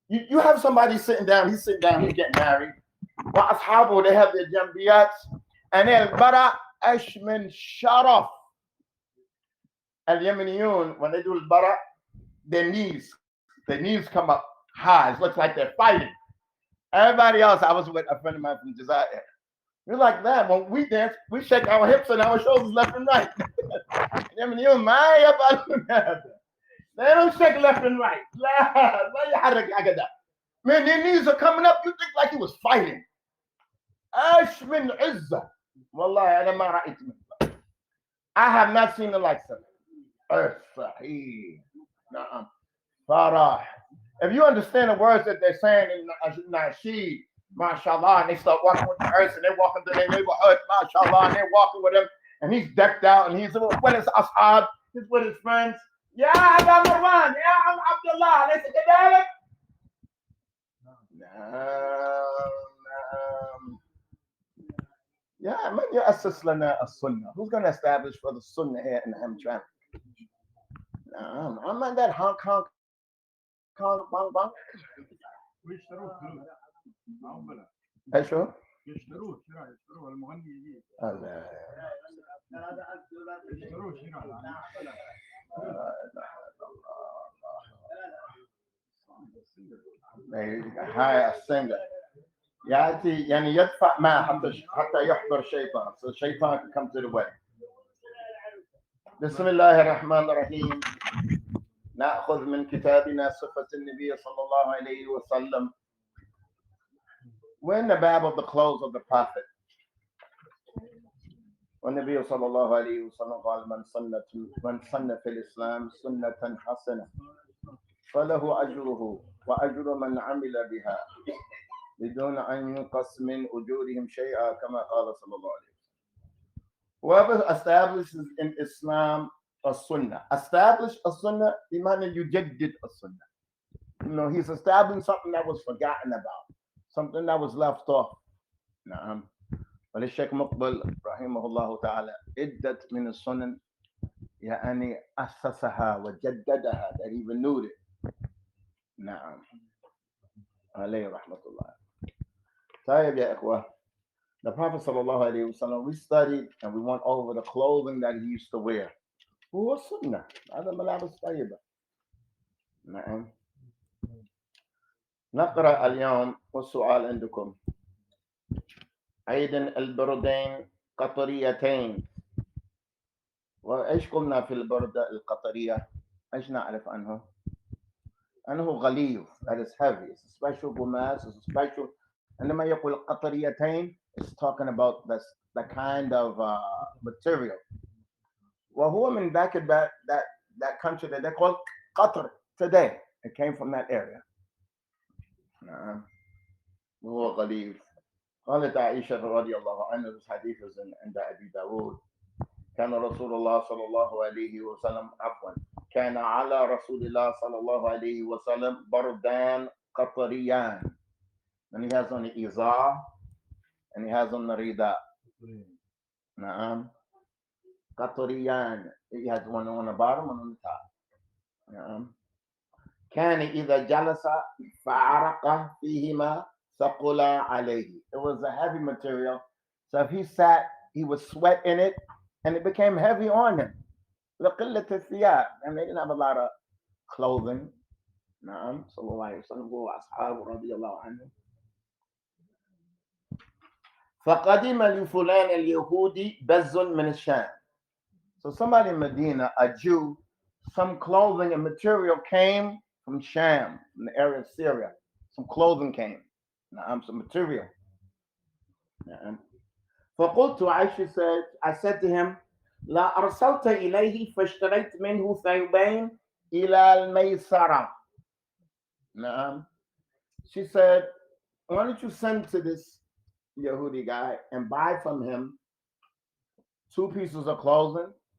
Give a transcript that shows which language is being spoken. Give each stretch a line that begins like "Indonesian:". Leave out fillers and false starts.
English: You have somebody sitting down, he's getting married. وأصحابه, they have their جنبيات.
Arabic: And البرع ايش من شرف.
English: اليمنيون, when they do البرع, their knees come up high. It looks like they're fighting. Everybody else, I was with a friend of mine from Jazair. We're like that. When we dance, we shake our hips and our shoulders left and right.
Arabic: اليمنيون ما يفعلون هذا.
English: They don't shake left and right.
Arabic: لا يحرك هكذا.
English: Man, their knees are coming up. You think like he was fighting.
Arabic: ايش من عزة. والله أنا ما رأيت مثله.
English: I have not seen the likes of it.
Arabic: صحيح. نعم. فرح.
English: If you understand the words that they're saying in Nasheed, mashallah, and they start walking with the earth and they're walking through their neighborhood, mashallah, and they're walking with him, and he's decked out and he's with his ashab, he's with his friends.
Arabic: يا أبا مروان يا عم عبد الله أليس كذلك؟ نعم. يا من يؤسس لنا السنة?
English: Who's going to establish for the sunnah here in Hamtramck? نعم. I'm that honk. بانك
Arabic: ويشتروه فلوس معقولة. ايشو؟ يشتروه المغني يجي. يشتروه شراء. هاي السنجر يأتي يعني يدفع ما حتى يحضر شيطان. So shaitan can come to the wedding. بسم الله الرحمن الرحيم. نأخذ من كتابنا صفة النبي صلى الله عليه وسلم.
English: We're in the bab of the clothes of the Prophet.
Arabic: والنبي صلى الله عليه وسلم قال من سن في الإسلام سنة حسنة فله أجره وأجر من عمل بها بدون أن ينقص من أجورهم شيئا كما قال صلى الله عليه وسلم.
English: Whoever establishes in Islam a sunnah. Establish a sunnah,
Arabic: بمعنى يجدد
English: a sunnah. You know, he's establishing something that was forgotten about, something that was left off.
Arabic: نعم. وللشيخ مقبل رحمه الله تعالى عدة من السنن يعني أسسها وجددها,
English: that he renewed it.
Arabic: نعم. عليه رحمة الله. طيب يا إخوة.
English: The Prophet sallallahu alaihi wasallam, we studied and we went over the clothing that he used to wear.
Arabic: هو السنة. هذا ملابس طيبة. نعم. نقرأ اليوم والسؤال عندكم. أيضا البردين قطريتين. وإيش قلنا في البردة القطرية؟ إيش نعرف عنه؟ أنه غليظ.
English: That is heavy. It's a special gumas. It's a special.
Arabic: عندما يقول قطريتين,
English: it's talking about the kind of material.
Arabic: وهو من ذاك
English: that country that they call Qatar today. It came from that area.
Arabic: وهو غليظ. قالت عائشة رضي الله عنها
English: this hadith is
Arabic: عند أبي داود كان رسول الله صلى الله عليه وسلم عفوا كان على رسول الله صلى الله عليه وسلم بردان قطريان
English: and he has on the izar and he has on the rida.
Arabic: نعم قطريان
English: he has one on the bottom and on the top.
Arabic: نعم كان إذا جلس فعرق فيهما ثقل عليه.
English: It was a heavy material, so if he sat, he would sweat in it, and it became heavy on him.
Arabic: لقلة الثياب,
English: and they didn't have a lot of clothing.
Arabic: نعم صلى الله عليه وسلم وأصحابه رضي الله عنهم. فقدم لفلان اليهودي بز من الشام.
English: So somebody in Medina, a Jew, some clothing and material came from Sham, from the area of Syria. Some clothing came. Some material.
Arabic: فقلت,
English: Aisha said, I said to him,
Arabic: لا أرسلت إليه فاشتريت منه ثيابين إلى الميسرة.
English: She said, why don't you send to this Yehudi guy and buy from him 2 pieces of clothing?